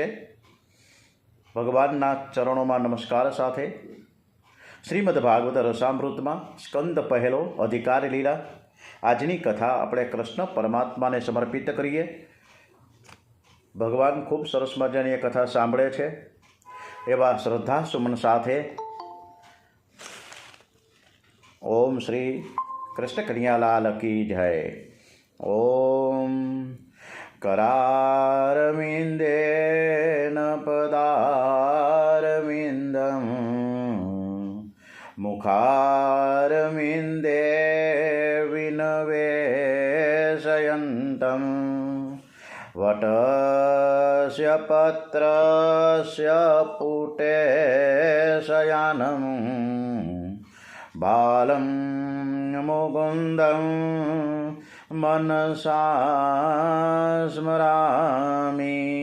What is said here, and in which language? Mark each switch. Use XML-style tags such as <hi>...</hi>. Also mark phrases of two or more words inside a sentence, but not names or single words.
<gu>ભગવાનના ચરણોમાં નમસ્કાર સાથે શ્રીમદ ભાગવત રસામૃતમાં સ્કંદ પહેલો અધિકાર લીલા આજની કથા આપણે કૃષ્ણ પરમાત્માને સમર્પિત કરીએ। ભગવાન ખૂબ સરસ મજાની એ કથા સાંભળે છે એવા શ્રદ્ધા સુમન સાથે ઓમ શ્રી કૃષ્ણ કન્હૈયાલાલ કી જય।</gu> <sa>ઓમ करारविन्देन पदारविन्दं मुखारविन्दे विनवेशयन्तं वटस्य पत्रस्य पुटे शयानं बालं मुकुन्दं मनसा स्मरामि।</sa>